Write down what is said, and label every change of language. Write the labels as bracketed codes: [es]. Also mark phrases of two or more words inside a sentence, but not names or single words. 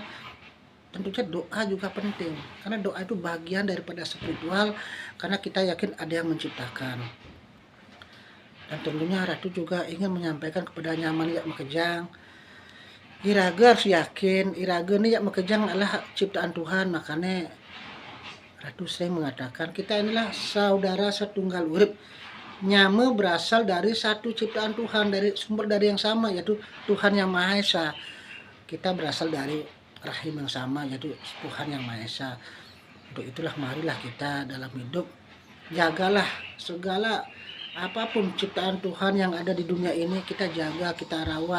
[id] Tentunya doa juga penting, karena doa itu bagian daripada spiritual, karena kita yakin ada yang menciptakan. Dan tentunya Ratu juga ingin menyampaikan kepada [ban] Nyaman Yak Makejang, [id] Iraga harus yakin, Iraga ini [ban] Yak Makejang [id] adalah ciptaan Tuhan. Makanya Ratu sering mengatakan kita inilah saudara [ban] setunggal urip. [id] Nyama berasal dari satu ciptaan Tuhan, dari sumber dari yang sama, yaitu Tuhan Yang Maha Esa. Kita berasal dari rahim yang sama, yaitu Tuhan Yang Maha Esa. Untuk itulah marilah kita dalam hidup jagalah segala apapun ciptaan Tuhan yang ada di dunia ini, kita jaga, kita rawat.